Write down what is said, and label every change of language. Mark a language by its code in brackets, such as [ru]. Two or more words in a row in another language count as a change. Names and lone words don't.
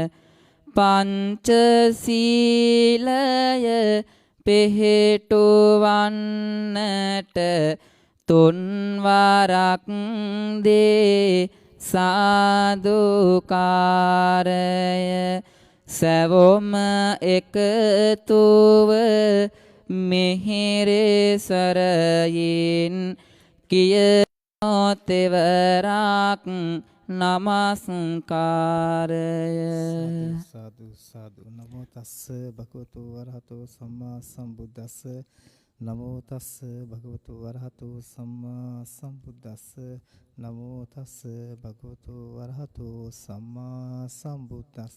[si] පංචසීලය පෙහෙටුවන්නට තුන්වරක් දේ සාදුකාරය සැවොම එකතුව මෙහෙරසරයින් කියනොතෙවරක් නමස්කාරය [pi] සාදු සාදු නමෝ තස්ස භගවතු වරහතෝ සම්මා සම්බුද්දස්ස නමෝ තස්ස භගවතු වරහතෝ සම්මා සම්බුද්දස්ස නමෝ තස්ස භගවතු වරහතෝ සම්මා සම්බුද්දස්ස